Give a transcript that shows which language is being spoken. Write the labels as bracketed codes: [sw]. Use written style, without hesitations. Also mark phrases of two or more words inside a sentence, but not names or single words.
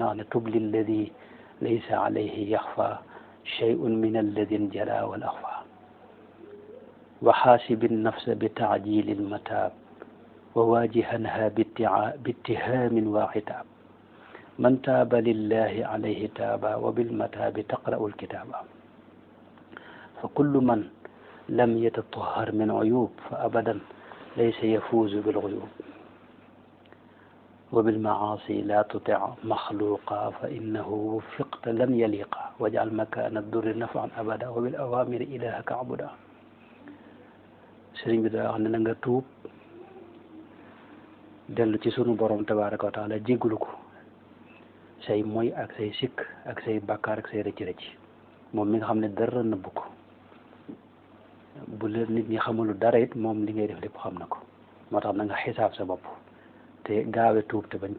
[wo] wax ne tub [ar] للذي ليس عليه يخفى شيء من الذي جلا والأخفى وحاسب نفس بتعجيل المتاب وواجهنها بالاتهام وخطاب من تاب لله عليه تاب وبالمتاب تقرأ الكتاب فكل من لم يتطهر من عيوب فأبدا ليس يفوز بالغيوب وبالمعاصي لا تطع مخلوقا فإنه وفقت لم يلق واجعل مكان الضر نفعا أبدا وبالأوامر إلهك اعبد [wo] sëriñ bi daa wax ne na nga tuub dellu ci sunu borom [ar] تبارك وتعالى [wo] jéggulu ko say moy ak say sikk ak say bàkkaar ak say rëcc-rëcc moom mi nga xam ne dara nëbbu ko bu la nit ñi xamulu dara it moom li ngay def lépp xam na ko moo tax na nga xisaab sa bopp te gaawe tuub te bañ ko